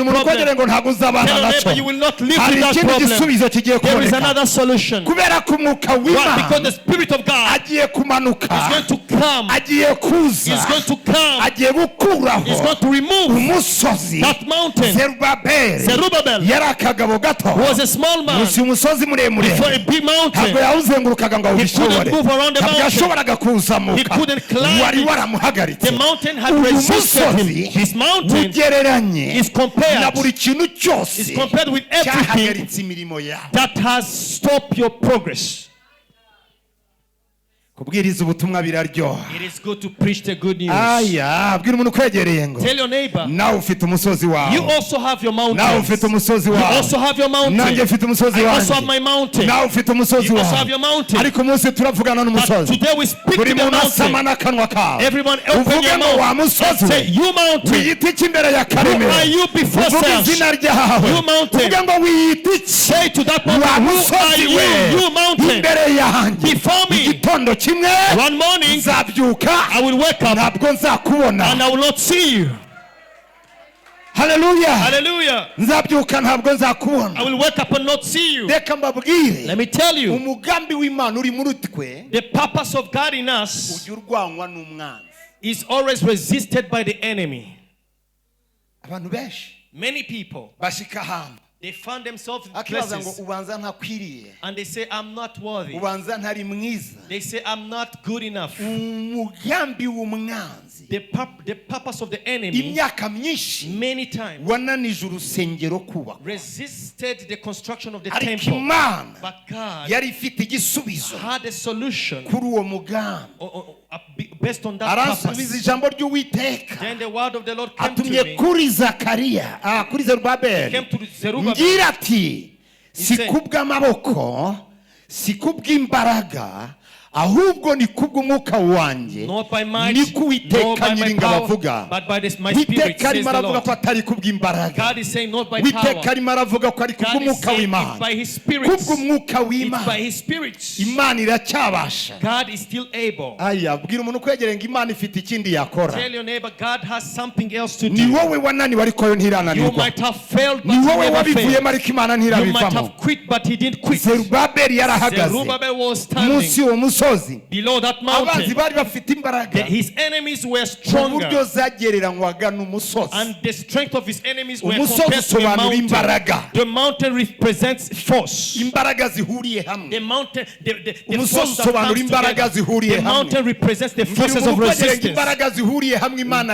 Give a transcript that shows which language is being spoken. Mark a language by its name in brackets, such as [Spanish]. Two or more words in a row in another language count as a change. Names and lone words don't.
[Kinyarwanda] Bwira umuntu ukwegere problem. ngo ntabwo uzabana [English] Tell your [Kinyarwanda] nacyo. [English] neighbor, you will not live [Kinyarwanda] Hari [English] with that [Kinyarwanda] ikindi problem. gisubizo kigiye [English] There is [Kinyarwanda] kuboneka [English] another solution. [Kinyarwanda] kubera ko umwuka [English] Why? Because the [Kinyarwanda] w'Imana [English] Spirit of God [Kinyarwanda] agiye kumanuka, [English] is going to come. [Kinyarwanda] agiye kuza, [English] Is going to come. [Kinyarwanda] agiye Is gukuraho [English] going to remove [Kinyarwanda] umusozi. [English] that mountain. [Kinyarwanda] Zerubabeli Zerubbabel yari akagabo gato [English] was a small man [Kinyarwanda] munsi y'umusozi muremure, [English] before a big [Kinyarwanda] ntabwo mountain. yawuzengurukaga ngo awubishobore, [English] couldn't move around the [Kinyarwanda] ntabwo mountain. yashoboraga He kuwuzamuka, [English] couldn't climb [Kinyarwanda] wari it. waramuhagaritse. [English] The mountain had [Kinyarwanda] Uyu [English] resisted him. [Kinyarwanda] musozi [English] This mountain [Kinyarwanda] ugereranye [English] is compared, [Kinyarwanda] na buri kintu is cyose [English] compared with everything [Kinyarwanda] cyahagaritse imirimo yawe. [English] that has stopped your progress. [Kinyarwanda] Kubwiriza ubutumwa biraryoha. [English] It is good to preach the good news. [Kinyarwanda] Aya, bwira umuntu ukwegereye ngo [English] Tell your neighbor, [Kinyarwanda] nawe ufite umusozi you wawe, [English] also have your [Kinyarwanda] nawe mountains. ufite umusozi You wawe, [English] also have your [Kinyarwanda] nanjye mountain. mfite umusozi [English] I also have [Kinyarwanda] wanjye, [English] my mountain. [Kinyarwanda] nawe ufite umusozi [English] You also [Kinyarwanda] wawe. [English] have your mountain. [Kinyarwanda] Ariko umunsi turavugana But n'umusozi, [English] today we speak [Kinyarwanda] buri [English] to the [Kinyarwanda] muntu asama mountain. n'akanwa kawe, [English] Everyone open [Kinyarwanda] uvuge your ngo wa mouth musozi [English] and say, [Kinyarwanda] we, [English] you mountain. [Kinyarwanda] wiyita iki imbere ya Who karemera, [English] are you before [Kinyarwanda] uvuge self? izina ryawe, [English] You mountain. [Kinyarwanda] uvuge ngo wiyita iki [English] Say to that [Kinyarwanda] wa [English] mountain, who are [Kinyarwanda] musozi you? we, [English] You mountain. [Kinyarwanda] imbere yanjye. [English] Before me. [Kinyarwanda] Igitondo kimwe [English] One morning, [Kinyarwanda] nzabyuka, [English] I will wake up [Kinyarwanda] ntabwo nzakubona. [English] and I will not see you. [Kinyarwanda] Haleluya. Hallelujah. Nzabyuka ntabwo I nzakubona. [English] will wake up and not see you. [Kinyarwanda] Reka mbabwire, [English] Let me tell you, [Kinyarwanda] umugambi w'Imana uri muri twe [English] the purpose of God in us [Kinyarwanda] ujya urwanywa n'umwanzi. [English] is always resisted by the enemy. [Kinyarwanda] Abantu benshi [English] Many people, [Kinyarwanda] bashika ahantu [English] they find themselves in [Kinyarwanda] akibaza ngo places ubanza ntakwiriye, [English] and they say, I'm not worthy. [Kinyarwanda] ubanza ntari mwiza. [English] They say, I'm not good enough. [Kinyarwanda] Umugambi w'umwanzi [English] The purpose of the enemy [Kinyarwanda] imyaka myinshi [English] many times [Kinyarwanda] wananije urusengero kubakwa, [English] resisted the construction of the [Kinyarwanda] ariko temple. Imana [English] But God [Kinyarwanda] yari ifite igisubizo [English] had a solution [Kinyarwanda] kuri uwo mugambi. [English] based on that [Kinyarwanda] Aransubiza purpose. ijambo ry'Uwiteka, [English] Then the word of the Lord came to [Kinyarwanda] atumye me. kuri Zakariya, kuri Zerubabeli, [English] Came to Zerubbabel. [Kinyarwanda] ngira ati si said- kubw'amaboko, si kubw'imbaraga, ahubwo ni kubw'umwuka wanjye [English] not by might, [Kinyarwanda] niko nor Uwiteka [English] by my [Kinyarwanda] nyiringabo power, avuga. [English] but by my spirit, [Kinyarwanda] Uwiteka says arimo the aravuga Lord. ko atari kubw'imbaraga. [English] God is saying not by [Kinyarwanda] Uwiteka power. arimo aravuga ko ari [English] God is [Kinyarwanda] kubw'umwuka [English] saying it's [Kinyarwanda] w'Imana. [English] by His Spirit. [Kinyarwanda] Kubw'umwuka [English] It's by [Kinyarwanda] w'Imana. [English] His Spirit. [Kinyarwanda] Imana iracyabasha. [English] God is still able. [Kinyarwanda] Aya, bwira umuntu kwegereye ngo Imana ifite ikindi yakora. [English] Tell your neighbor, God has something else to [Kinyarwanda] Ni do. wowe wananiwe ariko yo You ntirananirwa. [English] might have failed, but [Kinyarwanda] Ni He wowe [English] never failed. [Kinyarwanda] wabivuyemo ariko Imana [English] You might [Kinyarwanda] ntirabivamo. [English] have quit, but He didn't quit. [Kinyarwanda] Zerubabeli yarahagaze [English] Zerubbabel was standing [Kinyarwanda] munsi y'uwo musozi. [English] below that [Kinyarwanda] Abanzi mountain. bari bafite imbaraga [English] His enemies were [Kinyarwanda] ku buryo stronger, zagereranywaga n'umusozi. [English] and the strength of his enemies were [Kinyarwanda] Umusozi [English] compared to a [Kinyarwanda] usobanura mountain. imbaraga. [English] The mountain represents force. [Kinyarwanda] Imbaraga zihuriye The hamwe. [English] mountain, the [Kinyarwanda] Umusozi [English] force that [Kinyarwanda] usobanura comes imbaraga together. zihuriye The hamwe. [English] mountain represents the [Kinyarwanda] Ngira [English] forces of [Kinyarwanda] umuntu kwegereye ngo [English] resistance. [Kinyarwanda] imbaraga zihuriye hamwe Imana